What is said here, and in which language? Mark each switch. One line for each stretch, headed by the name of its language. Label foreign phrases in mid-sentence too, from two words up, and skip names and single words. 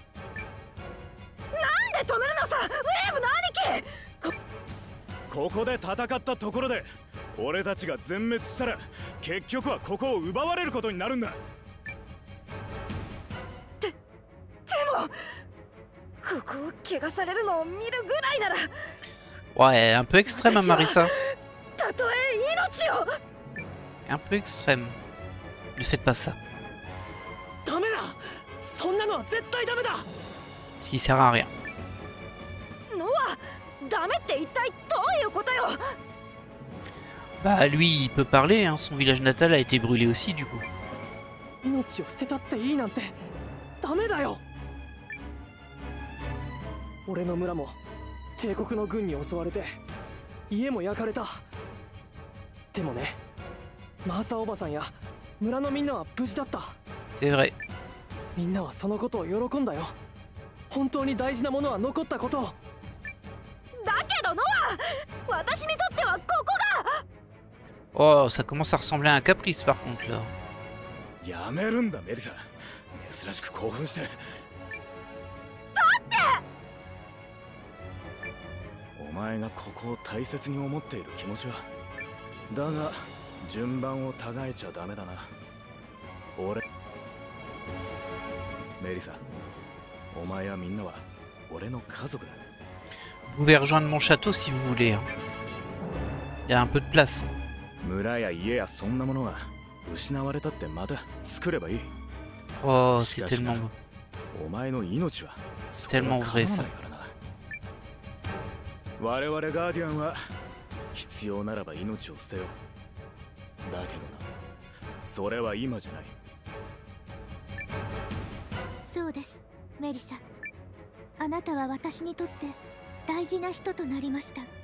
Japanese: なんで止めるのさ、ウェーブの兄貴。ここで戦ったところで俺たちが全滅したら結局はここを奪われることになるんだ。でもここを怪我されるのを見るぐらいなら。
French: Ouais, un peu extrême, hein, Marissa.
Japanese: たとえ命を。
French: Un peu extrême. Ne faites pas ça.
Japanese: ダメだ。そんなのは絶対ダメだ。
French: S'il sert à rien.
Japanese: ノア、ダメって一体どういうことよ。
French: Bah lui, il peut parler, hein. Son village natal a été brûlé aussi du coup.
Japanese: 命を捨てたっていいなんてダメだよ。俺の村も帝国の軍に襲われて家も焼かれた。でもね、マーサおばさんや村のみんなは無事だった。
French: C'est vrai.
Japanese: みんなはそのことを喜んだよ。本当に大事なものは残ったことを。だけどノア、私にとってはここが。
French: Oh, ça commence à ressembler à un caprice par contre là.
Japanese: やめるんだメリサ。珍しく興奮して。だってお前がここを大切に思っている気持ちは。だが順番をたがえちゃダメだな。俺メリサ、お前やみんなは俺の家族だ。
French: Vous pouvez rejoindre mon château si vous voulez. Hein. Il y a un peu de place.
Japanese: 村や家やそんなものは失われたってまた作ればいい。
French: Oh, c'est tellement beau.
Japanese: お前の命は
French: C'est tellement vrai ça.
Japanese: 我々ガーディアンは必要ならば命を捨てよう。だけどな、それは今じゃない。そうです、メリサ。あなたは私にとって大事な人となりました。